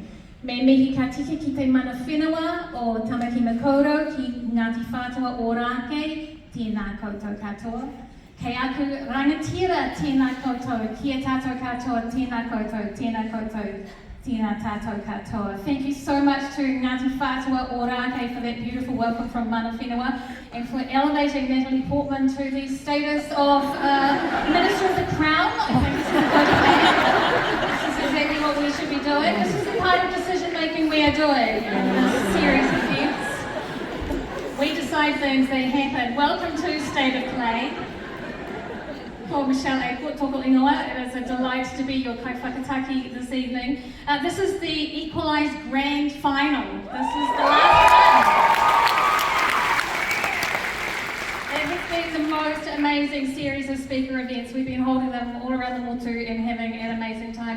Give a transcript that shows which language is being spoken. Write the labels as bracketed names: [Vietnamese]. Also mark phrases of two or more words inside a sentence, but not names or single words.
[Māori] Me mihi ka tika ki te mana whenua o Tamaki Makaurau ki Ngāti Whātua o Rākei, tēnā koutou katoa. Kei aku rangatira tēnā koutou, kia tātou katoa, tēnā koutou, tēnā koutou, tēnā tātou katoa. [English] Thank you so much to Ngāti Whātua o Rākei for that beautiful welcome from [Māori] Mana Whenua [English] and for elevating Natalie Portman to the status of Minister of the Crown. I think this is a good thing. This is exactly what we should be doing. This is the kind of decision making we are doing in this series of events. We decide things, they happen. Welcome to State of Play. [Māori] Ko Michelle Airport, toko ingoa. [English] It is a delight to be your kaiwhakataki this evening. This is the equalised grand final. This is the last one. It has been the most amazing series of speaker events. We've been holding them all around the Motu and having an amazing time.